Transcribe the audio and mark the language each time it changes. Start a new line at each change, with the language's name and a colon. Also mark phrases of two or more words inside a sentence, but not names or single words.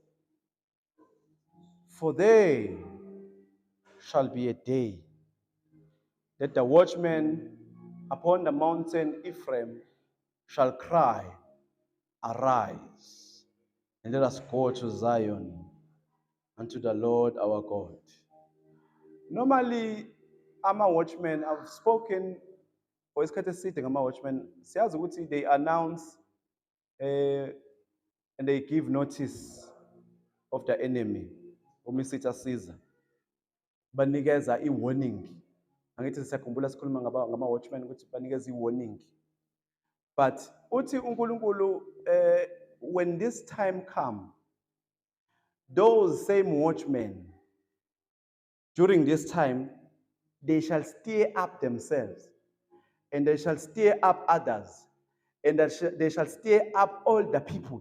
English: For there shall be a day that the watchman upon the mountain Ephraim shall cry, arise, and let us go to Zion, unto the Lord our God. Normally, I'm a watchman. I've spoken for
North Ndebele: isikhathi eside
English: ngama-watchmen.
North Ndebele: Siyazi ukuthi
English: they announce and they give notice of the enemy.
North Ndebele: Umisithi siza banikeza i-warning. Angithi siyakhumbula sikhuluma ngama-watchmen ukuthi banikeza i-warning.
English: But
North Ndebele: uthi uNkulunkulu
English: when this time come, those same watchmen during this time they shall stir up themselves and they shall stir up others and they shall stir up all the people.